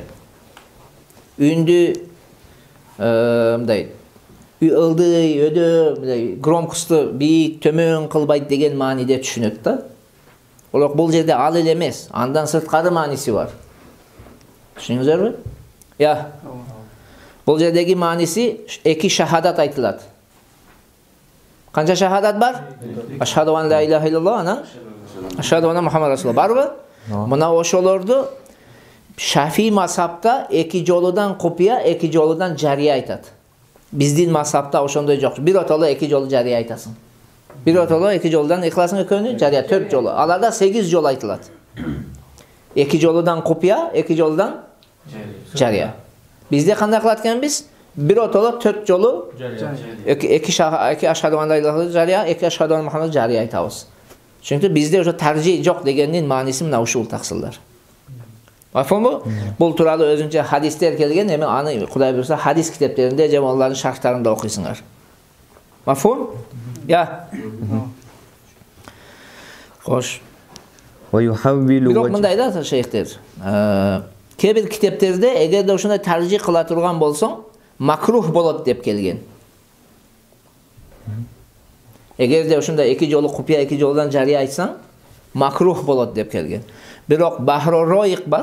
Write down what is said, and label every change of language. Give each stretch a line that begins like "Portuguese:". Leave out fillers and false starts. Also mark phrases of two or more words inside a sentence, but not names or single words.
Kyrgyz: Үндү мындай ылдый, өдө, мындай громкосту бийик, төмөн кылбайт деген мааниде түшүнөт да. Бирок бул жерде ал эле эмес, андан сырткары мааниси бар. Түшүндүңүздөрбү? Я. Бул жердеги мааниси эки шахадат айтылат. Канча шахадат бар?
Arabic: أشهد أن لا إله إلا الله,
Kyrgyz: анан
Arabic: أشهد أن محمدا رسول الله
Kyrgyz: барбы? Мына ошолорду Шафи мазхабта эки жолудан купия, эки жолудан жария айтат. Биздин мазхабта ошондой жок. Бир отоло эки жолу жария айтасың. Бир отоло эки жолудан ихласың экөөнү жария 4 жолу. Аларда 8 жол айтылат. Эки жолудан купия, эки жолудан жария. Бизде кандай кылат экенбиз? Бир отоло 4 жолу эки
Arabic: أشهد أن لا إله إلا الله
Kyrgyz: жария, эки
Arabic: أشهد أن محمدا
Kyrgyz: жария айтабыз. Чүнкү бизде ошо таржи жок дегендин мааниси мына ушул таксылдар. Мафхумбу? Бул тууралуу өзүнчө хадистер келген, эми аны Кудай буйрса хадис китептеринде же алардын шархтарында окуйсуңар. Мафхум? Я. Хош.
Arabic: ويحول.
Kyrgyz: Бирок мындай да шейхтер. Кээ бир китептерде эгерде ушундай таржи кыла турган болсоң, макрух болот деп келген. Эгерде ушундай эки жолу купия, эки жолудан жария айтсаң, макрух болот деп келген. Бирок Бахру Роиq бар.